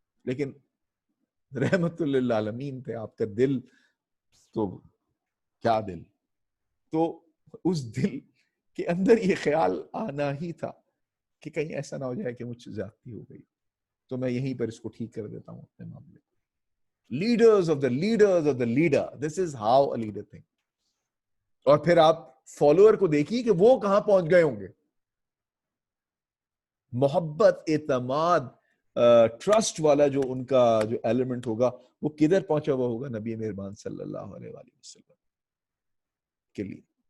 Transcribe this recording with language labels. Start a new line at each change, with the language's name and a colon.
Urdu: لیکن رحمت للعالمین تھے آپ کا دل، تو کیا دل، تو اس دل کے اندر یہ خیال آنا ہی تھا کہ کہیں ایسا نہ ہو جائے کہ مجھ سے زیادتی ہو گئی. تو میں یہیں پر اس کو ٹھیک کر دیتا ہوں اپنے معاملے کو.
English: Leaders of the leaders of the leader, this is how a leader think.
Urdu: اور پھر آپ فالوور کو دیکھیے کہ وہ کہاں پہنچ گئے ہوں گے. محبت، اعتماد، ٹرسٹ والا جو ان کا جو ایلیمنٹ ہوگا وہ کدھر پہنچا ہوا ہوگا؟ نبی مہربان صلی اللہ علیہ وآلہ وسلم کے لیے.